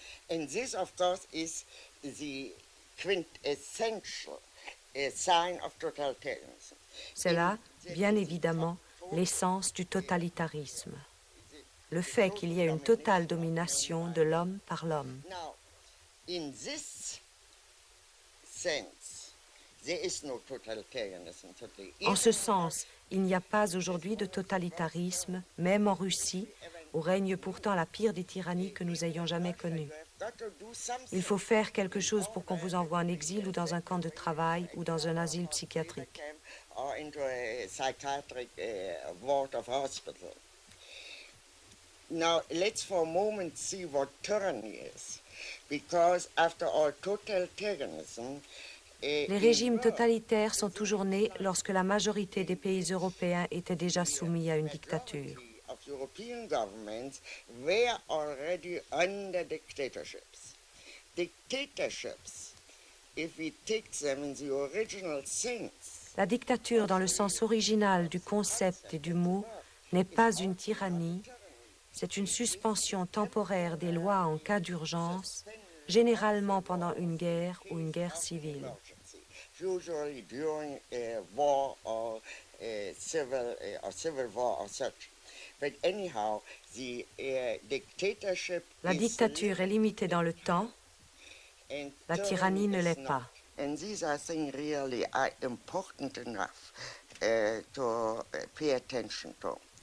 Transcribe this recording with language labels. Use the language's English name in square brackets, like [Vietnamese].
[English] And this, of course, is the quintessential sign of totalitarianism. [French] C'est là, bien évidemment, l'essence du totalitarisme. Le fait qu'il y ait une totale domination de l'homme par l'homme. [English] Now, in this sense, there is no totalitarianism today. [French] En ce sens, il n'y a pas aujourd'hui de totalitarisme, même en Russie, où règne pourtant la pire des tyrannies que nous ayons jamais connues. Il faut faire quelque chose pour qu'on vous envoie en exil ou dans un camp de travail ou dans un asile psychiatrique. [English] Or into a psychiatric ward of hospital. Now, let's for a moment see what tyranny is. Because after all, totalitarianism. [French] Les régimes totalitaires sont toujours nés lorsque la majorité des pays européens étaient déjà soumis à une dictature. [English] European governments were already under dictatorships. Dictatorships, if we take them in the original sense. [French] La dictature, dans le sens original du concept et du mot, n'est pas une tyrannie, c'est une suspension temporaire des lois en cas d'urgence, généralement pendant une guerre ou une guerre civile. [English] Usually during a war or a civil war or such. But anyhow, the dictatorship [French] La dictature est limitée dans le temps, la tyrannie ne l'est pas. [English] And these are things really are important enough to pay attention to.